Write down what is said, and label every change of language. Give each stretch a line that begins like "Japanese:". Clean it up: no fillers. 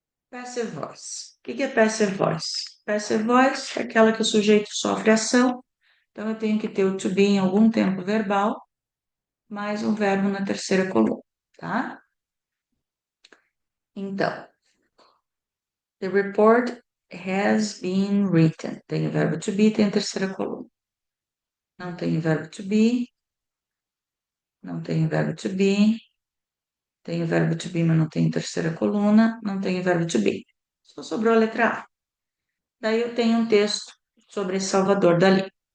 Portuguese: Passive voice. O que é passive voice? Passive voice é aquela que o sujeito sofre ação, então eu tenho que ter o to be em algum tempo verbal, mais um verbo na terceira coluna, tá? Então,
English: the report has been written.
Portuguese: Tem o verbo to be, tem a terceira coluna. Não tem o verbo to be, não tem o verbo to be, tem o verbo to be, mas não tem terceira coluna, não tem o verbo to be. Só sobrou a letra A. Daí eu tenho um texto sobre Salvador Dalí.